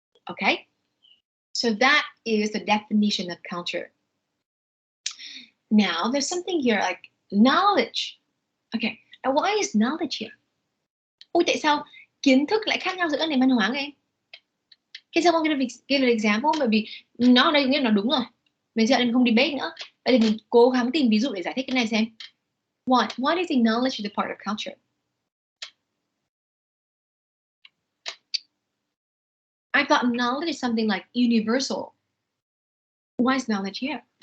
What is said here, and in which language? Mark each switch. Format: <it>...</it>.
<en>Okay, so that is the definition of culture. Now there's something here like knowledge. Okay, now why is knowledge here?</en> <vi>Ôi, tại sao kiến thức lại khác nhau giữa các nền văn hóa các em?</vi> <en>Can someone give an example?</en> <vi>Bởi vì nó ở đây nghĩa là đúng rồi. Mình sẽ không debate nữa. Vậy thì mình cố gắng tìm ví dụ để giải thích cái này xem.</vi> <en>Why do you think knowledge is a part of culture? I thought knowledge is something like universal. Why is knowledge here?</en>